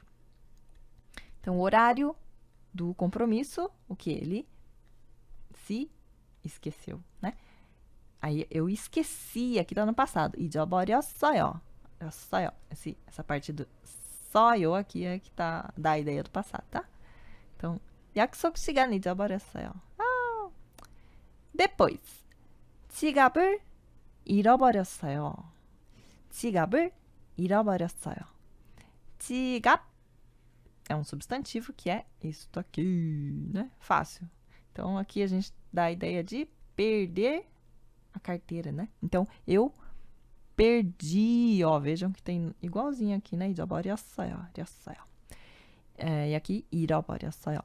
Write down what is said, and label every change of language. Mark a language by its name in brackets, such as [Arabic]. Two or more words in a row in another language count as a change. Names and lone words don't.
[Portuguese] Então, o horário do compromisso, o que? Ele se esqueceu, né? Aí eu esqueci, aqui tá no passado. [Korean] 잊어버렸어요. [Portuguese] Essa parte do 써요 aqui é que tá dá a ideia do passado, tá? Então, [Korean] 약속 시간 잊어버렸어요. depois, 지갑을 잃어버렸어요. 지갑을 잃어버렸어요. [Portuguese] 지갑 é um substantivo que é isso aqui, né? Fácil. Então, aqui a gente dá a ideia de perder a carteira, né? Então, eu perdi, ó, vejam que tem igualzinho aqui, né? [Korean] 잊어버렸어요. E aqui, 잃어버렸어요.